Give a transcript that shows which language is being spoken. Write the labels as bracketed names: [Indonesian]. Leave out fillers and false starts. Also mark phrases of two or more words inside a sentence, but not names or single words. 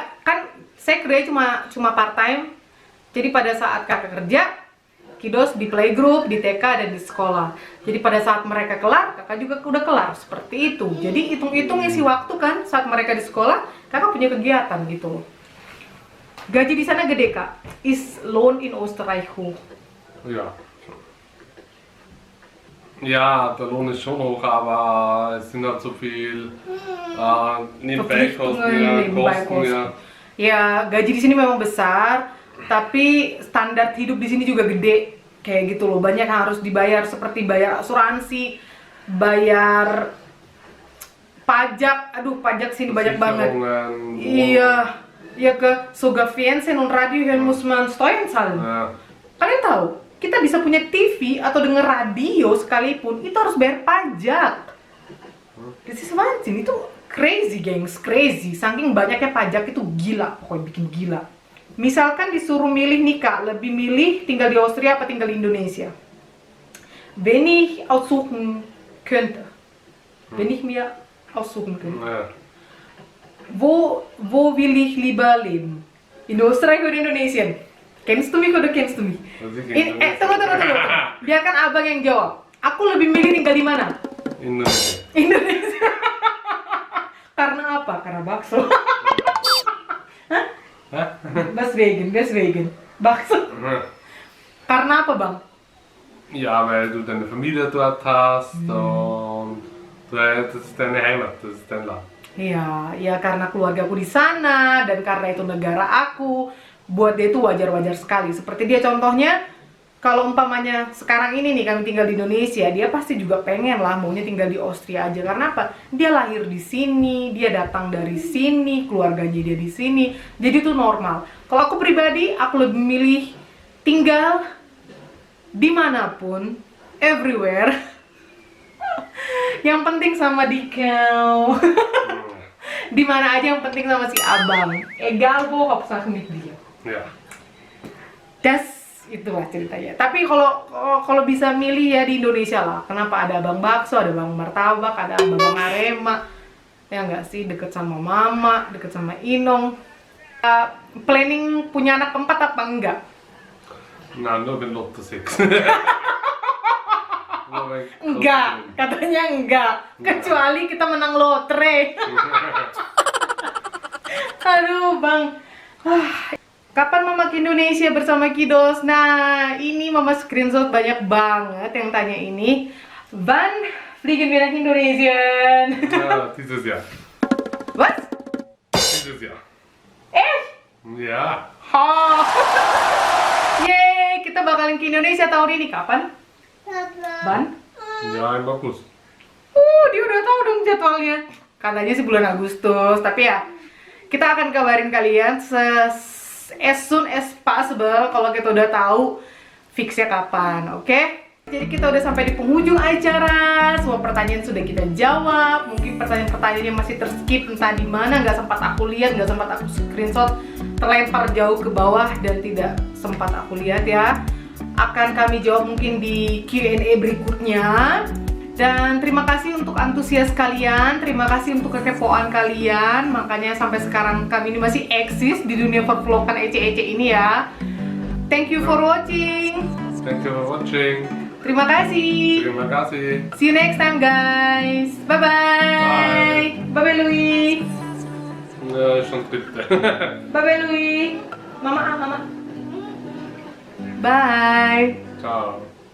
[Indonesian] Kan saya kerja cuma [English] part time. [Indonesian] Jadi pada saat kakak kerja, Kidos di playgroup, di TK, dan di sekolah. Jadi pada saat mereka kelar, kakak juga udah kelar, seperti itu. Jadi hitung-hitung isi waktu kan, saat mereka di sekolah, kakak punya kegiatan gitu. Gaji di sana gede kak. [German] Is Lohn in Österreich hoch? Ja. Ja, der Lohn ist schon hoch, aber es sind halt so viel Nebenbeikosten, Kosten, ja. [Indonesian] Ya, gaji di sini memang besar, tapi standar hidup di sini juga gede. Kayak gitu loh, banyak yang harus dibayar seperti bayar asuransi, bayar pajak. Aduh, pajak sini banyak banget. Iya, ya ke [German] sogar Fernsehen und Radio hören muss man Steuern zahlen. [Indonesian] Kalian tahu? Kita bisa punya TV atau denger radio sekalipun, itu harus bayar pajak. [English] This is Wahnsinn, [Indonesian] itu crazy gengs, crazy. Saking banyaknya pajak itu gila, pokoknya bikin gila. Misalkan disuruh milih nih kak, lebih milih tinggal di Austria apa tinggal di Indonesia? [German] Wenn ich aussuchen könnte, wenn ich mir aussuchen könnte, wo will ich lieber leben? In Österreich oder Indonesien? Kennst du mich oder kennst du mich? [Indonesian] Tunggu. Biarkan abang yang jawab. Aku lebih milih tinggal di mana? Indonesia. Indonesia. Karena apa? Karena bakso. [German] Hah? Deswegen. Bakso. [Indonesian] Karena apa bang? [German] Ja, weil du deine Familie dort hast und das ist deine Heimat, das ist dein Land. [Indonesian] Iya, ya karena keluarga aku di sana dan karena itu negara aku. Buat dia itu wajar-wajar sekali. Seperti dia contohnya, kalau umpamanya sekarang ini nih kami tinggal di Indonesia, dia pasti juga pengen lah maunya tinggal di Austria aja. Karena apa? Dia lahir di sini, dia datang dari sini, keluarganya dia di sini. Jadi itu normal. Kalau aku pribadi, aku lebih milih tinggal dimanapun, everywhere. Yang penting sama di kau. Di mana aja yang penting sama si abang. [German] Egal wo hauptsache mit dia. Ja. [Indonesian] Das itulah ceritanya. Tapi kalau bisa milih ya di Indonesia lah. Kenapa ada abang bakso, ada abang martabak, ada abang Arema. Ya enggak sih, deket sama mama, deket sama Inong. Planning punya anak keempat apa enggak? [German] Na, nur wenn Lotte 6. [Indonesian] Enggak, katanya enggak. Kecuali kita menang lotre. Aduh, Bang. Kapan Mama ke Indonesia bersama Kidos? Nah, ini Mama screenshot banyak banget yang tanya ini. [German] Wann fliegen wir nach Indonesia? Ja, dieses Jahr. [English] What? [German] Dieses Jahr. Ja. Oh. [Indonesian] Yeay, kita bakalan ke Indonesia tahun ini. Kapan? Ban? [German] Ja, im August. [Indonesian] Dia udah tahu dong jadwalnya. Katanya sih bulan Agustus, tapi ya kita akan kabarin kalian [English] as soon as possible [Indonesian] kalau kita udah tahu fixnya kapan, oke? Jadi kita udah sampai di penghujung acara. Semua pertanyaan sudah kita jawab. Mungkin pertanyaan-pertanyaannya masih terskip, entah di mana, nggak sempat aku lihat, nggak sempat aku screenshot, terlempar jauh ke bawah dan tidak sempat aku lihat ya. Akan kami jawab mungkin di Q&A berikutnya. Dan terima kasih untuk antusias kalian, terima kasih untuk kekepoan kalian. Makanya sampai sekarang kami ini masih eksis di dunia pervlogan ece-ece ini ya. [English] Thank you for watching. Thank you for watching. [Indonesian] Terima kasih. Terima kasih. [English] See you next time guys. Bye bye. Bye bye Louis. [German] Schon dritte. [English] Bye bye Louis. Mama. Bye. Ciao.